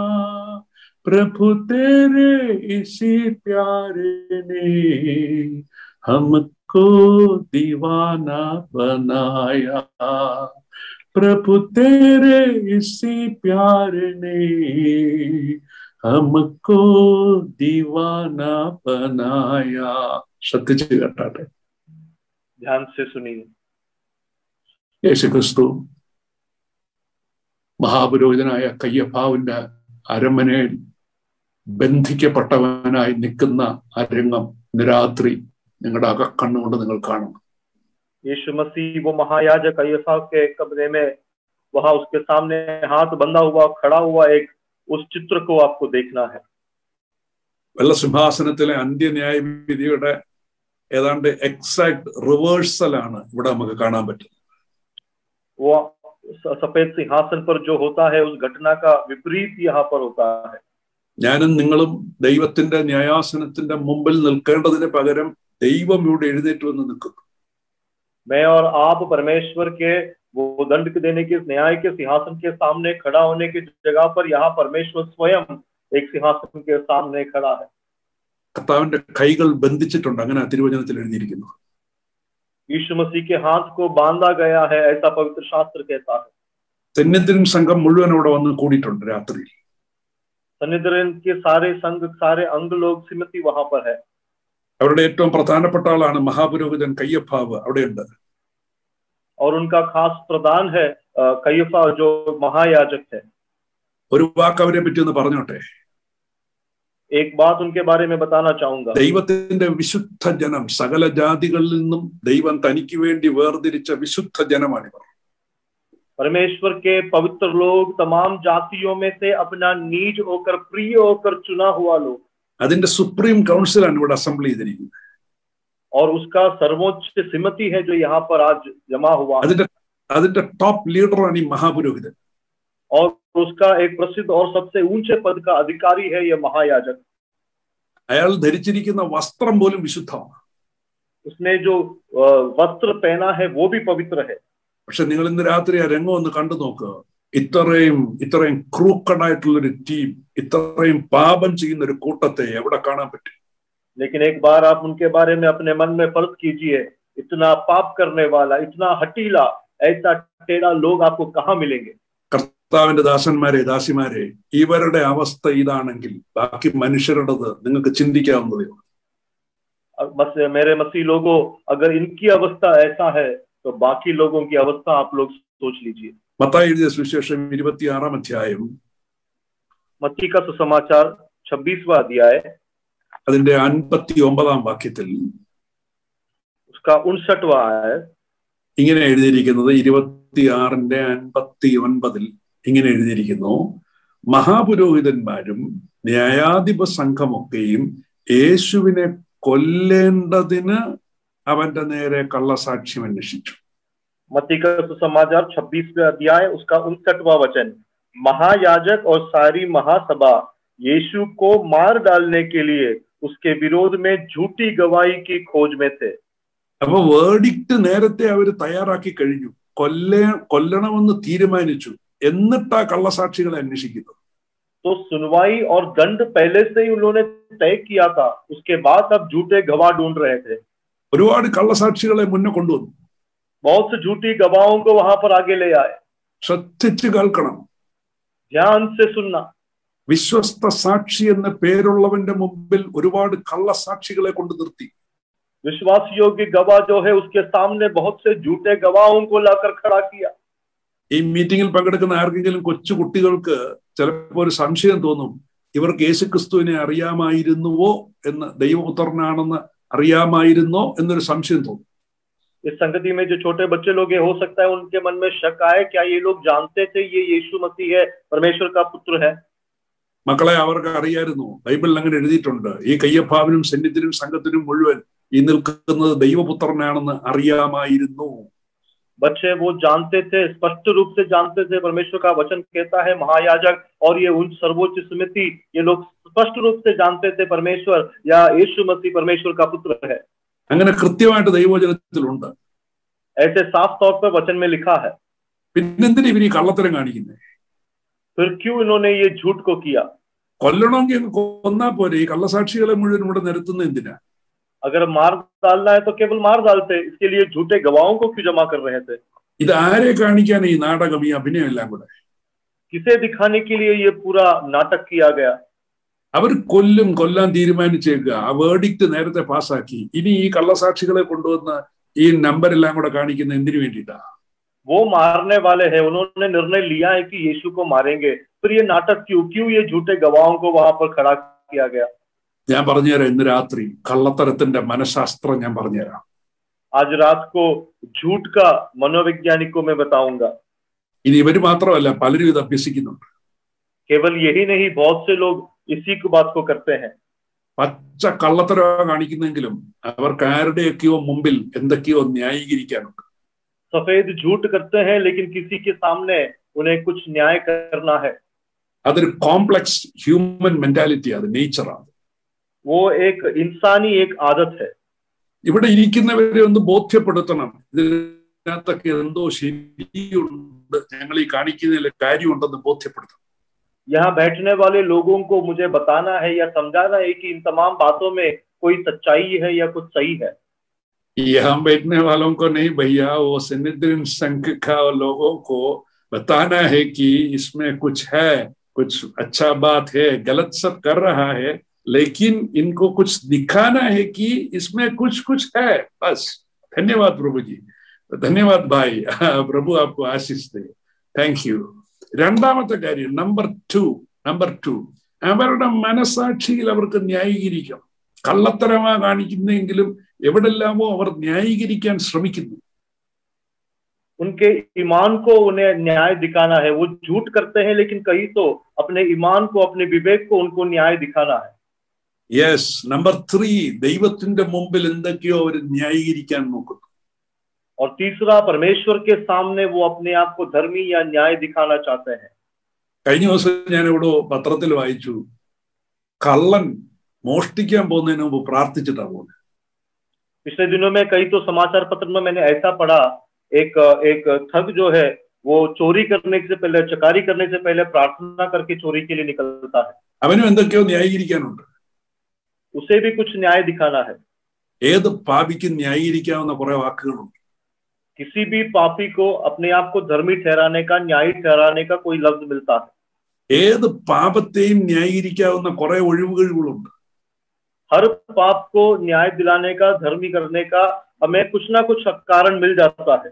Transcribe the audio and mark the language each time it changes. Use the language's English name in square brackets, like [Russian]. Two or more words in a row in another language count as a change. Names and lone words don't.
[Hindi] प्रभु तेरे इसी प्यारे ने हमको दीवाना बनाया. प्रभु तेरे इसी प्यारे ने हमको दीवाना बनाया. [Malayalam] ശ്രദ്ധിച്ച് കേട്ടാട്ടെ. [Hindi] ध्यान से सुनिए. [Malayalam] യേശുക്രിസ്തു മഹാപുരോഹിതനായ കയ്യഫാവിന്റെ അരമനയിൽ ബന്ധിക്കപ്പെട്ടവനായി നിൽക്കുന്ന ആ രംഗം ഇന്ന് രാത്രി നിങ്ങളുടെ അകക്കണ്ണുകൊണ്ട് നിങ്ങൾ കാണണം. [Hindi] यीशु मसीह वो महायाजक कयफा के कमरे में वहां उसके सामने हाथ बंधा हुआ खड़ा हुआ एक उस चित्र को आपको देखना है. [Malayalam] വെള്ള സിംഹാസനത്തിലെ അന്ത്യന്യായ വിധിയുടെ ഏതാണ്ട് [English] exact reversal [Malayalam] ഇവിടെ നമുക്ക് കാണാൻ പറ്റുന്നത്. [Hindi] वो सफेद सिंहासन पर जो होता है उस घटना का विपरीत यहाँ पर होता है. [Malayalam] ഞാനും നിങ്ങളും ദൈവത്തിന്റെ ന്യായാസനത്തിന്റെ മുമ്പിൽ നിൽക്കേണ്ടതിന് പകരം ദൈവം ഇവിടെ എഴുന്നേറ്റ് വന്ന് നിൽക്കുന്നു. [Hindi] मैं और आप परमेश्वर के वो दंड देने के न्याय के सिंहासन के सामने खड़ा होने की जगह पर यहाँ परमेश्वर स्वयं एक सिंहासन के सामने खड़ा है. [Malayalam] കർത്താവിന്റെ കൈകൾ ബന്ധിച്ചിട്ടുണ്ട്, അങ്ങനെ തിരുവചനത്തിൽ എഴുതിയിരിക്കുന്നു. [Hindi] यीशु मसीह के हाथ को बांधा गया है, ऐसा पवित्र शास्त्र कहता है. [Malayalam] സന്നിധിൻ സംഘം മുഴുവൻ അവിടെ വന്ന് കൂടിയിട്ടുണ്ട് രാത്രി. [Hindi] सन्निधिन के सारे संघ सारे अंग लोग सिमती वहां पर है. [Malayalam] അവരുടെ ഏറ്റവും പ്രധാനപ്പെട്ട ആളാണ് മഹാപുരോഹിതൻ കയ്യഫാവ് അവിടെയുണ്ട്. [Hindi] और उनका खास प्रधान है कयफा जो महायाजक है. [Malayalam] ഒരു വാക്ക് അവരെ പറ്റി ഒന്ന് പറഞ്ഞോട്ടെ. [Hindi] एक बात उनके बारे में बताना चाहूंगा. [Malayalam] ദൈവത്തിന്റെ വിശുദ്ധ ജനം, സകല ജാതികളിൽ നിന്നും ദൈവം തനിക്ക് വേണ്ടി വേർതിരിച്ച വിശുദ്ധ ജനമാണിവർ. [Hindi] परमेश्वर के पवित्र लोग, तमाम जातियों में से अपना नीज होकर प्रिय होकर चुना हुआ लोग. [Malayalam] അതിന്റെ [English] supreme council [Malayalam] ഇവിടെ അസംബ്ലി ചെയ്തിരിക്കുന്നത്. [Hindi] और उसका सर्वोच्च सिमति है जो यहाँ पर आज जमा हुआ. [Malayalam] അതിന്റെ [English] top leader [Malayalam] ഈ മഹാപുരോഹിതൻ. [Hindi] और उसका एक प्रसिद्ध और सबसे ऊंचे पद का अधिकारी है ये महायाजक. [Malayalam] അയാൾ ധരിച്ചിരിക്കുന്ന വസ്ത്രം പോലും വിശുദ്ധമാണ്. [Hindi] उसने जो वस्त्र पहना है वो भी पवित्र है. [Malayalam] പക്ഷെ നിങ്ങൾ ഇന്ന് രാത്രി ആ രംഗം ഒന്ന് കണ്ടു നോക്കുക. ഇത്രയും [English] crooked team, [Malayalam] ഇത്രയും പാപം ചെയ്യുന്ന ഒരു കൂട്ടത്തെ എവിടെ കാണാൻ പറ്റും? [Hindi] लेकिन एक बार आप उनके बारे में अपने मन में फर्ज कीजिए, इतना पाप करने वाला, इतना हठीला, ऐसा टेढ़ा लोग आपको कहाँ मिलेंगे। [Malayalam] കർത്താവിന്റെ ദാസന്മാരെ ദാസിമാരെ, ഇവരുടെ അവസ്ഥ ഇതാണെങ്കിൽ ബാക്കി മനുഷ്യരുടേത് നിങ്ങൾക്ക് ചിന്തിക്കാവുന്നതേ ഉള്ളൂ. [Hindi] मेरे मसीह लोगों, अगर इनकी अवस्था ऐसा है तो बाकी लोगों की अवस्था आप लोग सोच लीजिए। [Malayalam] മത്തായി എഴുതിയ സുവിശേഷം 26-ാം അധ്യായം, [Hindi] मत्ती का सुसमाचार 26वां अध्याय, [Malayalam] അതിന്റെ 59-ാം വാക്യത്തിൽ [Hindi] उसका 59वां आयत [Malayalam] ഇങ്ങനെ എഴുതിയിരിക്കുന്നത്, 26-ന്റെ 59-ൽ ഇങ്ങനെ എഴുതിയിരിക്കുന്നു: മഹാപുരോഹിതന്മാരും ന്യായാധിപ സംഘമൊക്കെയും യേശുവിനെ കൊല്ലേണ്ടതിന് അവന്റെ നേരെ കള്ളസാക്ഷ്യം അന്വേഷിച്ചു. [Hindi] मत्ती का सुसमाचार 26वां अध्याय, उसका 59वां वचन, महायाजक और सारी महासभा यीशु को मार डालने के लिए उसके विरोध में झूठी गवाही की खोज में थे. [Malayalam] അപ്പൊ വേർഡിക്റ്റ് നേരത്തെ അവർ തയ്യാറാക്കി കഴിഞ്ഞു, കൊല്ലണമെന്ന് തീരുമാനിച്ചു, എന്നിട്ടാ കള്ളസാക്ഷികളെ അന്വേഷിക്കുന്നത്. [Hindi] तो सुनवाई और दंड पहले से ही उन्होंने तय किया था, उसके बाद अब झूठे गवाह ढूंढ रहे थे. [Malayalam] ഒരുപാട് കള്ളസാക്ഷികളെ മുന്നേ കൊണ്ടുവന്നു. [Hindi] बहुत से झूठी गवाहों को वहां पर आगे ले आए. [Malayalam] ശ്രദ്ധിച്ച് കേൾക്കണം, [Hindi] ध्यान से सुनना. [Malayalam] വിശ്വസ്ത സാക്ഷി എന്ന പേരുള്ളവന്റെ മുമ്പിൽ ഒരുപാട് കള്ളസാക്ഷികളെ കൊണ്ട് നിർത്തി. [Hindi] विश्वास योग्य गवाह जो है उसके सामने बहुत से झूठे गवाहों को लाकर खड़ा किया. [Malayalam] ഈ മീറ്റിംഗിൽ പങ്കെടുക്കുന്ന ആർക്കെങ്കിലും കൊച്ചു കുട്ടികൾക്ക് ചിലപ്പോൾ ഒരു സംശയം തോന്നും, ഇവർക്ക് യേശുക്രിസ്തുവിനെ അറിയാമായിരുന്നുവോ എന്ന്, ദൈവപുത്രനാണെന്ന് അറിയാമായിരുന്നോ എന്നൊരു സംശയം തോന്നും. [Hindi] इस संगति में जो छोटे बच्चे लोग हैं, हो सकता है उनके मन में शक आए, क्या ये लोग जानते थे ये यीशु मसीह है, परमेश्वर का पुत्र है. [Malayalam] മക്കളെ, അവർക്ക് അറിയായിരുന്നു, ബൈബിളിൽ അങ്ങനെ എഴുതിയിട്ടുണ്ട്, ഈ കയ്യപ്പാവിനും സന്നിധിനും സംഘത്തിനും മുഴുവൻ ഈ നിൽക്കുന്നത് ദൈവപുത്രനാണെന്ന് അറിയാമായിരുന്നു. [Hindi] बच्चे वो जानते थे, स्पष्ट रूप से जानते थे. परमेश्वर का वचन कहता है महायाजक और ये उच्च सर्वोच्च समिति, ये लोग स्पष्ट रूप से जानते थे परमेश्वर या यीशु मसीह परमेश्वर का पुत्र है. [Malayalam] അങ്ങനെ കൃത്യമായിട്ട് ദൈവവചനത്തിലുണ്ട്. [Hindi] ऐसे साफ तौर पर वचन में लिखा है. [Malayalam] പിന്നെന്തിനാ ഇവർ ഈ കള്ളത്തരം കാണിക്കുന്നത്? [Hindi] फिर क्यों इन्होंने ये झूठ को किया? [Malayalam] കൊല്ലണമെങ്കിൽ കൊന്നാ പോരെ, ഈ കള്ളസാക്ഷികളെ മുഴുവൻ ഇവിടെ നിരത്തുന്ന എന്തിനാ? [Hindi] अगर मार डालना है तो केवल मार डालते, इसके लिए झूठे गवाहों को क्यों जमा कर रहे थे? [Malayalam] ഇത് ആരെ കാണിക്കാൻ ഈ നാടകം, ഈ അഭിനയം എല്ലാം കൂടെ? [Hindi] किसे दिखाने के लिए ये पूरा नाटक किया गया? [Malayalam] അവർ കൊല്ലാൻ തീരുമാനിച്ചേക്കുക, ആ വേർഡിക്റ്റ് നേരത്തെ പാസ്സാക്കി. ഇനി ഈ കള്ളസാക്ഷികളെ കൊണ്ടുവന്ന് ഈ നമ്പരെല്ലാം കൂടെ കാണിക്കുന്ന എന്തിനു വേണ്ടിയിട്ടാ? [Hindi] वो मारने वाले हैं, उन्होंने निर्णय लिया है कि यीशु को मारेंगे, फिर ये नाटक क्यों ये झूठे गवाहों को वहां पर खड़ा किया गया? [Malayalam] ഞാൻ പറഞ്ഞുതരാം, ഇന്ന് രാത്രി കള്ളത്തരത്തിന്റെ മനഃശാസ്ത്രം ഞാൻ പറഞ്ഞുതരാം. [Hindi] आज रात को झूठ का मनोवैज्ञानिक को मैं बताऊंगा. [Malayalam] ഇനി ഇവര് മാത്രമല്ല, പലരും ഇത് അഭ്യസിക്കുന്നുണ്ട്. [Hindi] केवल यही नहीं, बहुत से लोग इसी को बात को करते हैं. [Malayalam] പച്ച കള്ളത്തരം കാണിക്കുന്നെങ്കിലും അവർക്ക് ആരുടെയൊക്കെയോ മുമ്പിൽ എന്തൊക്കെയോ ന്യായീകരിക്കാനുണ്ട്. [Hindi] सफेद झूठ करते हैं, लेकिन किसी के सामने उन्हें कुछ न्याय करना है. [Malayalam] അതൊരു [English] complex human mentality, [Malayalam] അത് നേച്ചറാണ്. [Hindi] वो एक इंसानी एक आदत है. [Malayalam] ഇവിടെ ഇരിക്കുന്നവരെ ഒന്ന് ബോധ്യപ്പെടുത്തണം, ഇതിനകത്തൊക്കെ എന്തോ ശരിയുണ്ട്, ഞങ്ങൾ ഈ കാണിക്കുന്നതിൽ കാര്യമുണ്ടെന്ന് ബോധ്യപ്പെടുത്തണം. [Hindi] यहाँ बैठने वाले लोगों को मुझे बताना है या समझाना है कि इन तमाम बातों में कोई सच्चाई है या कुछ सही है. यहाँ बैठने वालों को नहीं भैया, वो सन्निधिन संघ का लोगों को बताना है कि इसमें कुछ है, कुछ अच्छा बात है, गलत सब कर रहा है, लेकिन इनको कुछ दिखाना है कि इसमें कुछ है. बस. धन्यवाद प्रभु जी, धन्यवाद भाई, प्रभु आपको आशीष दे. [English] thank you. [Malayalam] രണ്ടാമത്തെ കാര്യം, [English] number two, [Malayalam] അവരുടെ മനസാക്ഷിയിൽ അവർക്ക് ന്യായീകരിക്കണം. കള്ളത്തരമാ കാണിക്കുന്നെങ്കിലും എവിടെല്ലാമോ അവർ ന്യായീകരിക്കാൻ ശ്രമിക്കുന്നു. [Hindi] उनके ईमान को उन्हें न्याय दिखाना है. वो झूठ करते हैं, लेकिन कहीं तो अपने ईमान को, अपने विवेक को उनको न्याय दिखाना है. [Malayalam] യെസ്. നമ്പർ 3, ദൈവത്തിന്റെ മുമ്പിൽ എന്തൊക്കെയോ അവർ ന്യായീകരിക്കാൻ നോക്കുന്നു. [Hindi] और तीसरा, परमेश्वर के सामने वो अपने आप को धर्मी या न्याय दिखाना चाहते हैं. [Malayalam] കഴിഞ്ഞ ദിവസം ഞാൻ ഇവിടെ പത്രത്തിൽ വായിച്ചു, കള്ളൻ മോഷ്ടിക്കാൻ പോകുന്നതിന് മുമ്പ് പ്രാർത്ഥിച്ചിട്ടാ പോകുന്നത്. [Hindi] पिछले दिनों में कई तो समाचार पत्र में मैंने ऐसा पढ़ा, एक ठग जो है वो चोरी करने से पहले, चकारी करने से पहले प्रार्थना करके चोरी के लिए निकलता है. [Malayalam] അവനും എന്തൊക്കെയോ ന്യായീകരിക്കാനുണ്ട്. [Hindi] उसे भी कुछ न्याय दिखाना है. [Malayalam] ഏത് പാപിക്കും ന്യായീകരിക്കാവുന്ന കുറെ വാക്കുകളുണ്ട്. [Hindi] किसी भी पापी को अपने आप को धर्मी ठहराने का, न्यायी ठहराने का कोई लफ्ज मिलता है. [Malayalam] ഏത് പാപത്തെയും ന്യായീകരിക്കാവുന്ന കുറെ ഒഴിവുകളുണ്ട്. [Hindi] हर पाप को न्याय दिलाने का, धर्मी करने का हमें कुछ ना कुछ कारण मिल जाता है.